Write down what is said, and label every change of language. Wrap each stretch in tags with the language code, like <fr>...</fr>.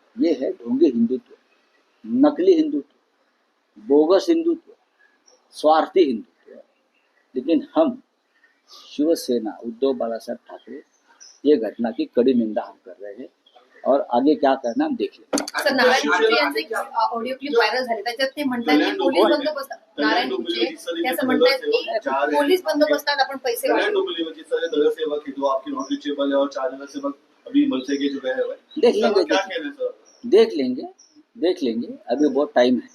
<hi>ये है ढोंगी हिंदुत्व, नकली हिंदुत्व, बोगस हिंदुत्व, स्वार्थी हिंदुत्व। लेकिन हम शिवसेना उद्धव बाळासाहेब ठाकरे ये घटना की कड़ी निंदा हम कर रहे हैं और आगे क्या करना हम देख लेंगे।</hi> <mr>सर, नारायण गुरुजी यांचं एक ऑडिओ क्लिप व्हायरल झाले, त्याच्यात ते म्हणतात की पोलीस बंदोबस्त, नारायण गुरुजी ते असं म्हणतात की पोलीस बंदोबस्तात आपण पैसे वाटतो।</mr> <hi>सेवक है जो आपकी नॉट रिचेबल है और 4 जगह सेवक अभी मनसे के जो गए हुए देख लेंगे, क्या कह रहे हैं सर? देख लेंगे, अभी बहुत टाइम है।</hi>